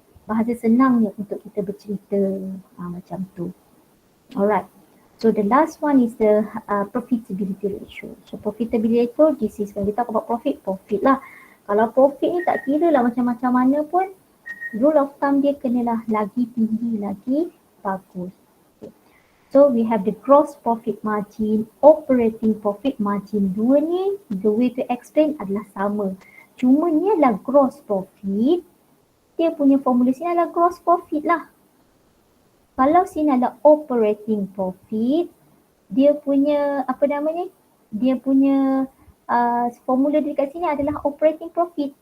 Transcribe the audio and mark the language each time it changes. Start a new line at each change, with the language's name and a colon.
Malay: Bahasa senangnya untuk kita bercerita. Macam tu.
English: Alright. So the last one is the profitability ratio. So profitability ratio, this is when we talk about profit lah.
Malay: Kalau profit ni tak kira lah macam-macam mana pun,
English: rule of thumb
Malay: dia kenalah lagi tinggi, lagi bagus. Okay.
English: So we have the gross profit margin, operating profit margin.
Malay: Dua ni,
English: the way to explain
Malay: adalah sama. Cuma ni adalah gross profit. Dia punya formula sini adalah gross profit lah. Kalau sini adalah operating profit, dia punya apa namanya? Dia punya formula dekat sini adalah operating profit.